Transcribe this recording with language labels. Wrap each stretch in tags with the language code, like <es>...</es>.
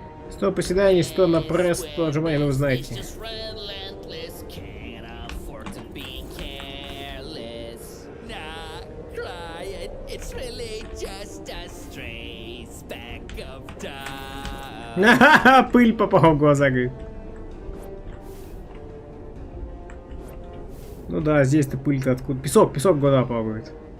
<ru>Сто приседаний, 100 на пресс, 100 отжиманий, ну вы</ru> <en>It's</en> <ru>знаете.</ru> <en>just relentless, can't afford to be careless. Not crying, it's really just a stray speck of dust.</en> <ru>Ха-ха, пыль попала в глаза, говорит. Ну да, здесь-то пыль-то откуда? Песок в глаза попал, говорит.</ru>